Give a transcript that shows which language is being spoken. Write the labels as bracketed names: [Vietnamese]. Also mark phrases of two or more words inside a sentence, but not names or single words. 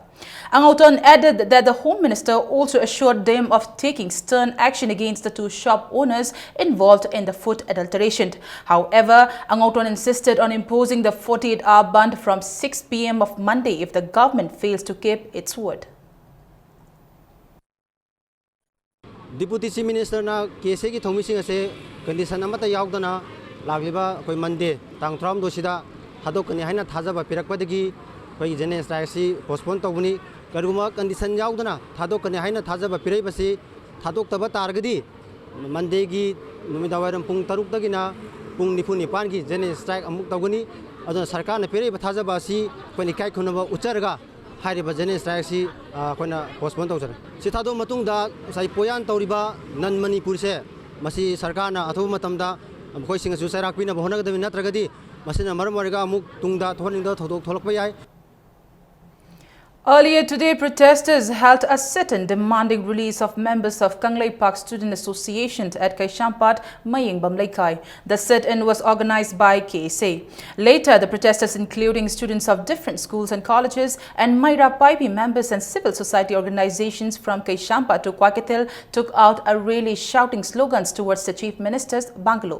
[English] Angauton added that the Home Minister also assured them of taking stern action against the 2 shop owners involved in the food adulteration. However, Angauton insisted on imposing the 48-hour ban from 6 p.m. of Monday if the government fails to keep its word. Deputy Chief Minister [Manipuri] na KSA ki thomising ase condition amata yaudana lagliba koi Monday tang 3 sida hadokani haina thajaba pirakpadagi koi jene strike postpone tawuni karuma condition yaudana thadokani haina thajaba pirai basi thadok targadi Monday gi numidawairam pung 3 dagina pung 9 gi [English] jene strike [Manipuri] amuk tawuni aduna sarkar na pirai thajaba asi koi kai khunaba ucharga hairiba [English] jene strike [Manipuri] si koina postpone tawjara si thado matungda sai poyan tawriba nan Manipur se masi sarkar na athu matamda khoi singa su sarak pina bahona gadami natragadi masina maram warga amuk tungda thoninda thodok tholakpa yai. [English] Earlier today, protesters held a sit-in demanding release of members of Kangleipak Student Association at Kaishampat, Maying Bamlaikai. The sit-in was organized by KSA. Later, the protesters, including students of different schools and colleges and Myra Paipi members and civil society organizations from Kaishampat to Kwakitil, took out a rally shouting slogans towards the Chief Minister's bungalow.